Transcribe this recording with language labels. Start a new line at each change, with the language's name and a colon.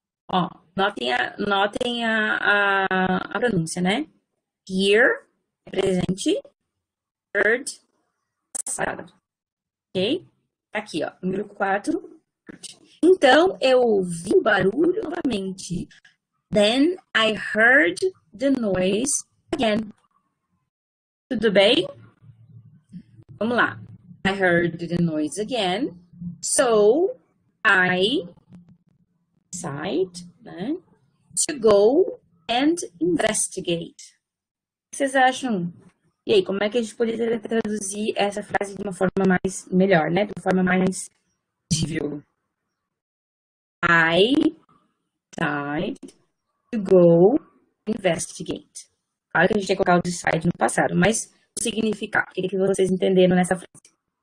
Portuguese: Ó, notem a pronúncia, né? Hear, presente, heard, passado. Ok? Aqui, ó, número 4. Então, eu ouvi o barulho novamente.
English: Then I heard the noise again.
Portuguese: Tudo bem? Vamos lá.
English: I heard the noise again. So, I decide, né, to go and investigate.
Portuguese: O que vocês acham? E aí, como é que a gente poderia traduzir essa frase de uma forma mais melhor, né? De uma forma mais visível?
English: I decide to go investigate.
Portuguese: Claro que a gente ia colocar o decide no passado, mas o significado. O que vocês entenderam nessa frase?